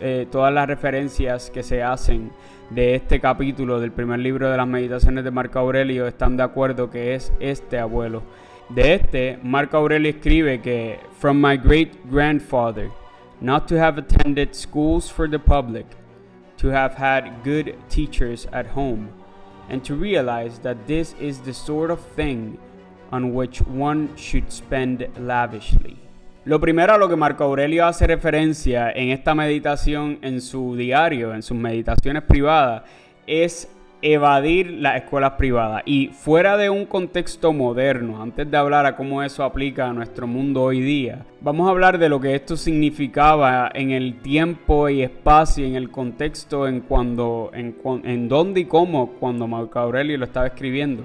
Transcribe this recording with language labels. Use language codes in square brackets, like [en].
[es] Todas las referencias que se hacen de este capítulo del primer libro de las meditaciones de Marco Aurelio están de acuerdo que es este abuelo. Marco Aurelio escribe que [en] from my great grandfather, not to have attended schools for the public, to have had good teachers at home, and to realize that this is the sort of thing on which one should spend lavishly. [es] Lo primero a lo que Marco Aurelio hace referencia en esta meditación en su diario, en sus meditaciones privadas, es evadir las escuelas privadas. Y fuera de un contexto moderno, antes de hablar a cómo eso aplica a nuestro mundo hoy día, vamos a hablar de lo que esto significaba en el tiempo y espacio, en el contexto, en dónde y cómo, cuando Marco Aurelio lo estaba escribiendo.